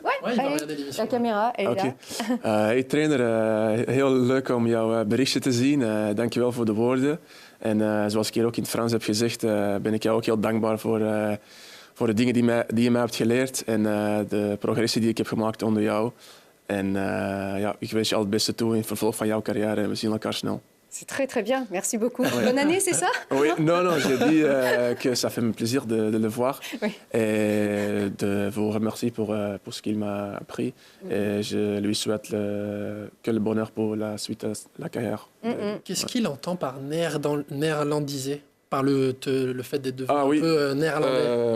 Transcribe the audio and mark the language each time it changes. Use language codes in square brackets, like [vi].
[fr] Oui, la caméra, elle est là. [nl] Hey trainer, heel leuk om jouw berichtje te zien. Dankjewel voor de woorden. En zoals ik hier ook in het Frans heb gezegd, ben ik jou ook heel dankbaar voor de dingen die je mij hebt geleerd en de progressie die ik heb gemaakt onder jou. En ik wens je al het beste toe in het vervolg van jouw carrière en we zien elkaar snel. [fr] C'est très très bien, merci beaucoup. Bonne année, c'est ça? Oui, non, j'ai dit que ça fait plaisir de le voir et de vous remercier pour ce qu'il m'a appris. Et je lui souhaite que le bonheur pour la suite de la carrière. Qu'est-ce qu'il entend par néerlandisé? Par le fait d'être devenu un peu néerlandais?